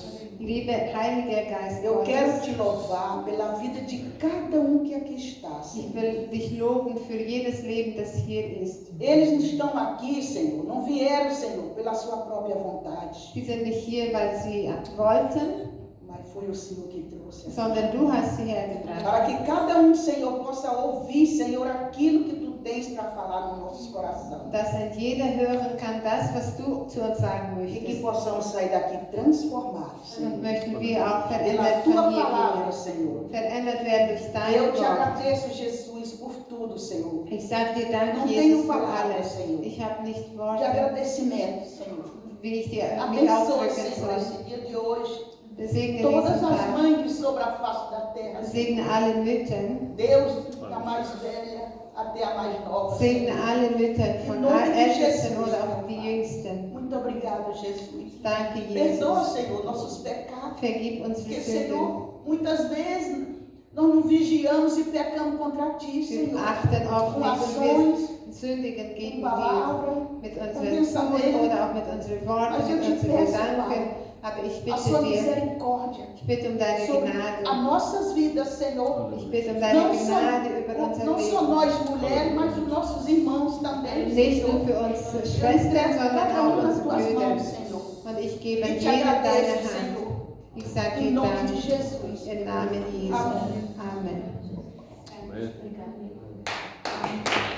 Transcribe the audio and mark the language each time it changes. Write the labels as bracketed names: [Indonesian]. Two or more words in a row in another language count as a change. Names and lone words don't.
[German] liebe Heiliger Geist [Portuguese] eu quero [German] Gottes, [Portuguese] te louvar pela vida de cada um que aqui está, [German] ich [Portuguese] Senhor. [German] will dich loben für jedes Leben, das hier ist. [Portuguese] Eles não estão aqui, Senhor, não vieram, Senhor, pela sua própria vontade, [German] Sie sind nicht hier, weil sie wollten, [Portuguese] mas foi o Senhor que trouxe. [German] sondern du hast sie hergebracht. [Portuguese] Para que cada um, Senhor, possa ouvir, Senhor, aquilo que tu tens para falar no nosso coração. [German] Dass ein jeder hören kann, das, was du zu uns sagen [Portuguese] E que [German] möchtest. [Portuguese] possamos sair daqui transformados, [German] Und [Portuguese] Senhor, [German] möchten wir auch [Portuguese] pela [German] verändert [Portuguese] tua [German] von hier [Portuguese] palavra, [German] gehen. [Portuguese] Senhor. [German] Verändert werden durch dein [Portuguese] Eu te [German] Wort. [Portuguese] agradeço, Jesus, por tudo, Senhor. [German] Ich sage dir Dank, [Portuguese] Não [German] Jesus, [Portuguese] tenho [German] für [Portuguese] palavras, [German] alles. [Portuguese] Senhor, [German] Ich habe nicht [Portuguese] de [German] Worte, [Portuguese] agradecimento, Senhor. [German] wie ich dir mich [Portuguese] Abençoe, [German] ausdrücken [Portuguese] Senhor, [German] soll. [Portuguese] esse dia de hoje. [German] Segne [Portuguese] Todas [German] diesen [Portuguese] as [German] Tag. [Portuguese] mães sobre a face da terra. [German] Segne alle Mütter. [Portuguese] Deus, da mais velha até a mais nova. [German] Segne [Portuguese] Senhor. [German] alle Mütter, von Ältesten oder auch die Jüngsten. [Portuguese] Muito obrigado, Jesus. [German] Danke, [Portuguese] Perdoa, [German] Jesus. [Portuguese] Senhor, nossos pecados. [German] Vergib unsere [Portuguese] Porque, [German] Sünden. [Portuguese] Senhor, muitas vezes nós não vigiamos e pecamos contra Ti, [German] Wir [Portuguese] Senhor. [German] achten oft [Portuguese] Com [German] nicht und wir [Portuguese] ações, [German] sündigen gegen [Portuguese] com [German] dir. [Portuguese] palavra. [German] Mit unseren Tun oder auch mit unseren Worten, mit unseren Gedanken. Aber ich [Portuguese] A [German] bitte [Portuguese] Sua [German] dir, [Portuguese] misericórdia [German] ich bitte um deine [Portuguese] sobre [German] Gnade. [Portuguese] as nossas vidas, Senhor. [German] Ich bitte um deine [Portuguese] Não [German] Gnade über unser [Portuguese] não só [German] Leben. [Portuguese] nós mulheres, mas os nossos irmãos também, [German] Nicht nur [Portuguese] Senhor. [German] für uns Schwestern, sondern [Portuguese] Cada [German] auch [Portuguese] um nas [German] unsere [Portuguese] Tuas [German] Brüder. [Portuguese] mãos, Senhor. [German] Und ich gebe [Portuguese] E te [German] jedem deine [Portuguese] agradeço, [German] Hand. [Portuguese] Senhor. [German] Ich sage [Portuguese] Em [German] dir [Portuguese] nome de [German] Dank [Portuguese] Jesus. [German] im Namen Jesu. [Portuguese] Amém. [German] Amen. Amen.